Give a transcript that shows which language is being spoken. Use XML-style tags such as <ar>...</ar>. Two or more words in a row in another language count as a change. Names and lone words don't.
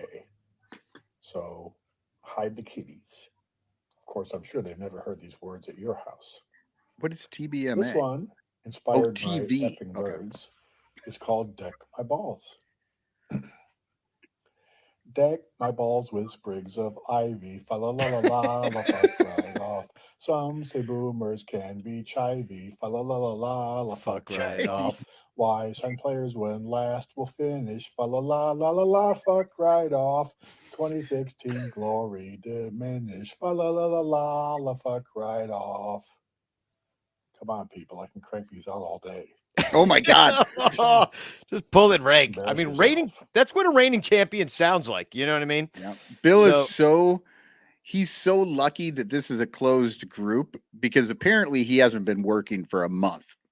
<en>So hide the kitties. Of course, I'm sure they've never heard these words at your house. What is TBMA? This one, inspired by TV. effing Okay. nerds, is called Deck My Balls. Deck my balls with sprigs of ivy, fa la la la la la, fuck right off. Some say boomers can be chivy, fa la la la la la, fuck right off. Why some players when last will finish, fa la la la la la, fuck right off. 2016 glory diminish, fa la la la la la, fuck right off. Come on, people, I can crank these out all day. Oh my God. Just pull it, Reg. Embarrass I mean, yourself. that's what a reigning champion sounds like. You know what I mean? Yeah. Bill he's so lucky that this is a closed group because apparently he hasn't been working for a month.</en>